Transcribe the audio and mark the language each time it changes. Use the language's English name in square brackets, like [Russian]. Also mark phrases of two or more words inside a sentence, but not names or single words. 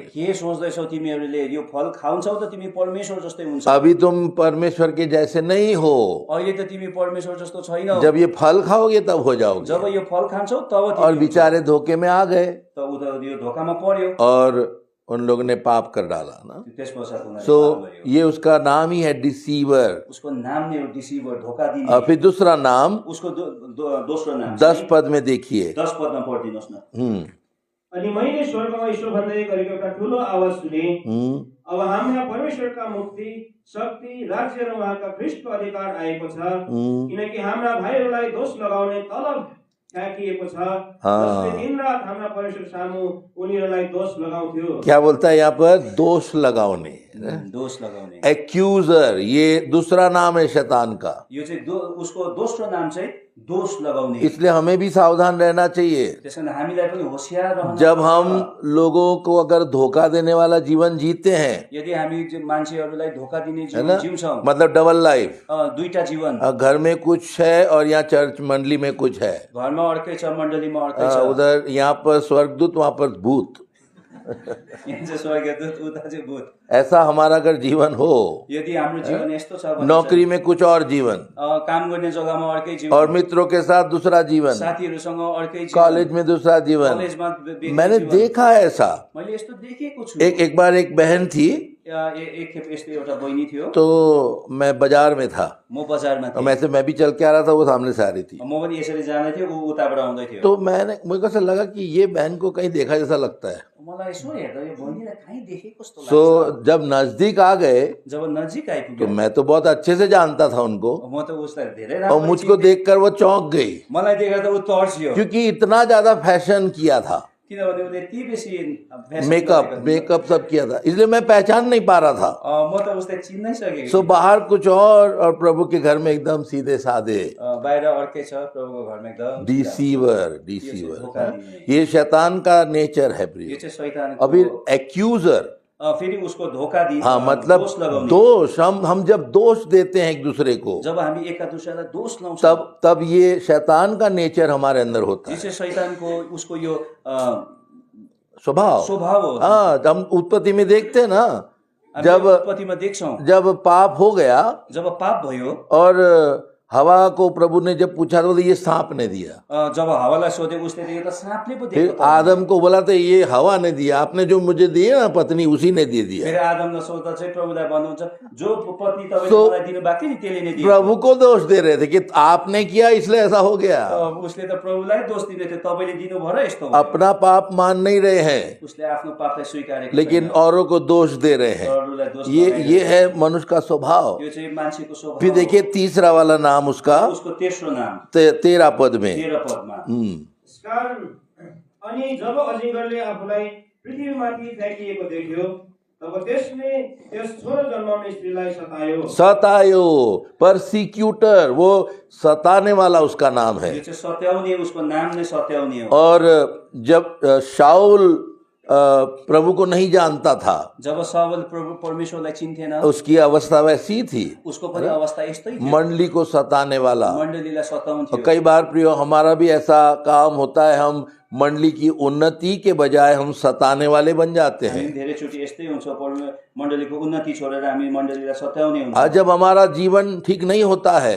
[Nepali] अरे के सोच्दैछौ तिमीहरूले, यो फल खान्छौ त तिमी परमेश्वर जस्तै हुन्छ। [Hindi] अभी तुम परमेश्वर के जैसे नहीं हो, [Nepali] अहिले त तिमी परमेश्वर जस्तो छैनौ। [Hindi] जब ये फल खाओगे तब हो जाओगे। [Nepali] जब यो फल खान्छौ तब [Hindi] और [Nepali] तिमी [Hindi] बेचारे धोखे में आ गए [Nepali] त उता यो धोकामा पर्यो। [Hindi] और उन लोगों ने पाप कर डाला ना। [Nepali] त्यस पश्चात उनीहरूले सो पाप गर्यो। [Hindi] ये उसका नाम ही है डिसीवर। [Nepali] उसको नाम नै हो डिसीभर, धोका दिने। [Hindi] और फिर दूसरा नाम [Nepali] उसको दोस्रो नाम [Hindi] 10 पद में देखिए। [Nepali] 10 पदमा पढिदिनुहोस् न। अनि मैले स्वर्गमा ईश्वर भन्दै गरेको एउटा ठुलो आवाज सुने, अब हाम्रा परमेश्वरका मुक्ति, शक्ति, राज्य र उहाँका ख्रीष्टको अधिकार आएको छ, किनकि हाम्रा भाइहरूलाई दोष लगाउने तलब फ्याँकिएको छ, जसले दिनरात हाम्रा परमेश्वर सामु उनीहरूलाई दोष लगाउँथ्यो। [Hindi] क्या बोलता है यहाँ पर, दोष लगाउने, [Nepali] दोष लगाउने। [Hindi] एक्यूजर, ये दूसरा नाम है शैतान का। [Nepali] यो चाहिँ उसको दोस्रो नाम चाहिँ दोष लगाउने। [Hindi] इसलिए हमें भी सावधान रहना चाहिए। [Nepali] त्यसकारण हामीलाई पनि होशियार रहनु। [Hindi] जब हम लोगों को अगर धोखा देने वाला जीवन जीते हैं, [Nepali] यदि हामी मान्छेहरूलाई धोका दिने [Hindi] है ना, [Nepali] जीवन जिउँछौँ, [Hindi] मतलब [English] double life, [Nepali] दुईटा जीवन, [Hindi] घर में कुछ है और यहाँ चर्च मंडली में कुछ है, [Nepali] घरमा अर्कै छ, मण्डलीमा अर्कै छ। [Hindi] उधर यहाँ पर स्वर्गदूत, वहां पर भूत, [Nepali] यहाँ चाहिँ स्वर्गदूत, उता चाहिँ भूत। [Hindi] ऐसा हमारा अगर जीवन हो, [Nepali] यदि हाम्रो जीवन यस्तो छ भने [Hindi] नौकरी में कुछ और जीवन, [Nepali] काम गर्ने जग्गामा अर्कै जीवन, [Hindi] और मित्रों के साथ दूसरा जीवन, [Nepali] साथीहरूसँग अर्कै जीवन, [Hindi] कॉलेज में दूसरा जीवन। [Nepali] कलेजमा [Hindi] मैंने देखा है ऐसा। [Nepali] मैले यस्तो देखेको छु। [Hindi] एक बार एक बहन थी, [Nepali] एक खेप यस्तो एउटा बहिनी थियो। [Hindi] तो मैं बाजार में था, [Nepali] म बजारमा थिएँ। [Hindi] मैं भी चल के आ रहा था, वो सामने से आ रही थी। [Nepali] म पनि यसरी जाँदै थिएँ, ऊ उताबाट आउँदै थियो। [Hindi] तो मुझे कैसा लगा कि ये बहन को कहीं देखा जैसा लगता है। [Nepali] मलाई यसो हेर्दा यो बहिनीलाई कहीँ देखेको जस्तो लाग्छ। [Hindi] सो जब नजदीक आ गए [Nepali] जब नजिक [Hindi] तो [Nepali] आइपुग्यो, [Hindi] मैं तो बहुत अच्छे से जानता था उनको, [Nepali] म त उसलाई धेरै [Hindi] और [Nepali] राम्रो [Hindi] मुझको देखकर वो चौंक गई, [Nepali] मलाई देखेर त ऊ तर्सियो। [Hindi] क्योंकि इतना ज्यादा फैशन किया था, [Nepali] किनभने उसले यति बेसी fashion मेकअप गरेको थियो। [Hindi] मेकअप सब किया था, इसलिए मैं पहचान नहीं पा रहा था। [Nepali] म त उसलाई चिन्नै सकेको [Hindi] सो बाहर कुछ और प्रभु के घर में एकदम सीधे साधे। [Nepali] बाहिर अर्कै छ, प्रभुको घरमा एकदम [Hindi] डिसीवर, धोखा ये शैतान का नेचर है [Nepali] यो प्रिय। चाहिँ शैतानको। [Hindi] अभी एक्यूजर, [Nepali] फेरि उसको धोका दिने, [Hindi] हाँ मतलब [Nepali] दोष लगाउने। [Hindi] दोष, हम जब दोष देते हैं एक दूसरे को, [Nepali] जब हामी एका दुसरालाई दोष लाउँछौँ, [Hindi] तब ये शैतान का नेचर हमारे अंदर होता [Nepali] यो [Hindi] है, [Nepali] चाहिँ शैतानको उसको यो स्वभाव। स्वभाव हो। [Hindi] हाँ, हम उत्पत्ति में देखते हैं ना, [Nepali] जब उत्पत्तिमा देख्छौँ, [Hindi] जब पाप हो गया [Nepali] जब पाप भयो [Hindi] और हवा को प्रभु ने जब पूछा तो बोले ये सांप ने दिया। [Nepali] जब हावालाई सोधे उसले त यो त साँपले पो [Hindi] फिर [Nepali] दिएको त। [Hindi] आदम को बोला तो ये हवा ने दिया, आपने जो मुझे दिए ना पत्नी उसी ने दे दिया। [Nepali] फेरि आदमलाई सोध्दा चाहिँ प्रभुलाई भन्नुहुन्छ जो पत्नी तपाईँले So, मलाई दिनु भएको थियो नि त्यसले नै दियो। [Hindi] प्रभु को दोष दे रहे थे कि आपने किया इसलिए ऐसा हो गया। [Nepali] उसले त प्रभुलाई दोष दिँदै थियो, तपाईँले दिनुभयो र यस्तो हो। [Hindi] अपना पाप मान नहीं रहे हैं [Nepali] उसले आफ्नो पापलाई स्वीकारेको [Hindi] लेकिन औरों को दोष दे रहे हैं। [Nepali] अरूलाई दोष [Hindi] ये है मनुष्य का स्वभाव। [Nepali] यो चाहिँ मान्छेको स्वभाव [Hindi] फिर [Nepali] हो। [Hindi] देखिए तीसरा वाला नाम उसका [Nepali] उसको तेस्रो नाम [Hindi] 13 पद में। [Nepali] 13 पदमा यसकारण अनि जब अजिङ्गरले आफूलाई पृथ्वीमाथि फ्याँकिएको देख्यो तब त्यसले त्यस छोरो जन्माउने स्त्रीलाई सतायो। सतायो, परसिक्यूटर, [Hindi] वो सताने वाला उसका नाम है। [Nepali] यो चाहिँ सत्याउने, उसको नाम नै सत्याउने हो। [Hindi] और जब शाऊल प्रभु को नहीं जानता था, [Nepali] जब साउल प्रभु परमेश्वरलाई चिन्थेन, [Hindi] उसकी अवस्था वैसी थी, [Nepali] उसको पनि अवस्था यस्तै थियो, [Hindi] मंडली को सताने वाला। [Nepali] मण्डलीलाई सताउँथ्यो। [Hindi] और कई बार प्रियो हमारा भी ऐसा काम होता है, हम मंडली की उन्नति के बजाय हम सताने वाले बन जाते हैं। [Nepali] हामी धेरैचोटि यस्तै हुन्छ, मण्डलीको उन्नति छोडेर हामी मण्डलीलाई सताउने हुन्छ। [Hindi] आज जब हमारा जीवन ठीक नहीं होता है